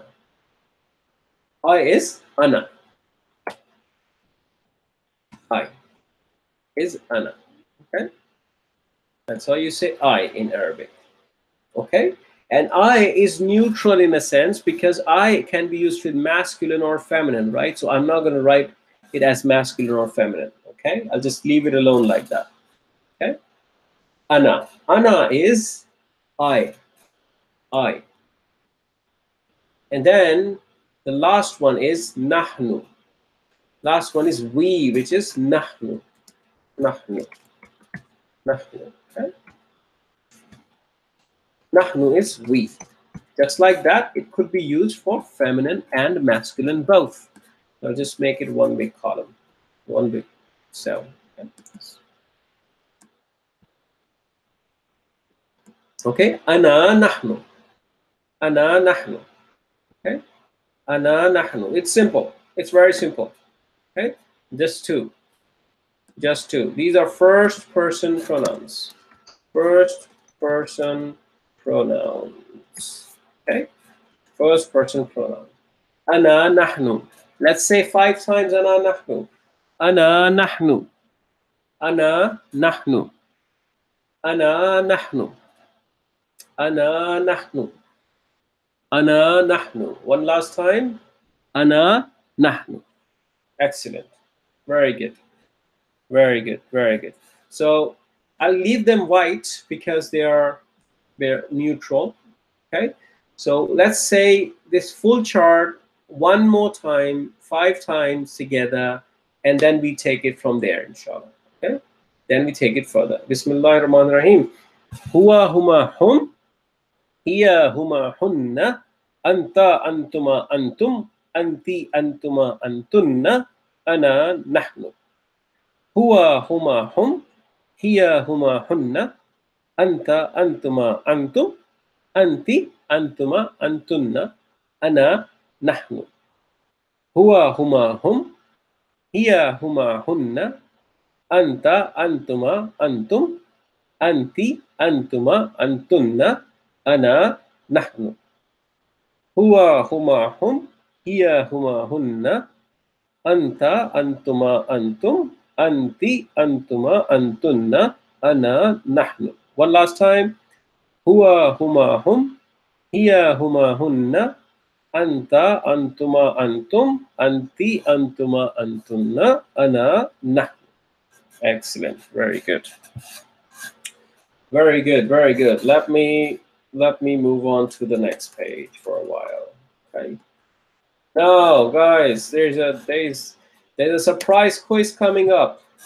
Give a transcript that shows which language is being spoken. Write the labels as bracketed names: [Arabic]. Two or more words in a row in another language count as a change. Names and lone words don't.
[English] I is ana. I is ana. Okay. That's how you say I in Arabic. Okay. And I is neutral in a sense because I can be used with masculine or feminine, right? So I'm not going to write it as masculine or feminine. Okay. I'll just leave it alone like that. Okay. Ana. Ana is I. I. And then the last one is nahnu. Last one is we, which is nahnu. [Arabic] نحن. نحن. Okay? [English] Nahnu is we. Just like that, it could be used for feminine and masculine both. I'll just make it one big column, one big cell. [Arabic] Okay, أنا نحن. أنا نحن. Okay, أنا نحن. [English] It's simple. It's very simple. Okay, just two. Just two. These are first person pronouns. First person pronouns. Okay, first person pronoun. [Arabic] أنا نحن. [English] Let's say 5 times [Arabic] أنا نحن. أنا نحن. أنا نحن. أنا نحن. أنا نحن. أنا نحن. [English] One last time. [Arabic] أنا نحن. [English] Excellent. Very good. Very good. Very good. So I'll leave them white because they're neutral. Okay. So let's say this full chart one more time, 5 times together, and then we take it from there, inshallah. Okay. Then we take it further. [Arabic] بسم الله الرحمن الرحيم. هو هما هم، هي هما هن، أنتَ أنتما أنتم، أنتِ أنتما أنتن، أنا نحن. هو هما هم، هي هما هن، أنتَ أنتما أنتم، أنتِ أنتما أنتن، أنا نحن. هو هما هم، هي هما هن، أنتَ أنتما أنتم، أنتِ أنتما أنتن، أنا نحن. هو هما هم، هي، هما, هن، أنتَ، أنتما، أنتم، أنتِ، أنتما، أنتن، أنا، نحن. [English] One last time. [Arabic] هو، هما، هم، هي، هما, هن، أنتَ، أنتما، أنتم، أنتِ، أنتما، أنتن، أنا، نحن. [English] Excellent. Very good. Very good. Very good. Let me move on to the next page for a while. Okay. Now, guys, there's a surprise quiz coming up.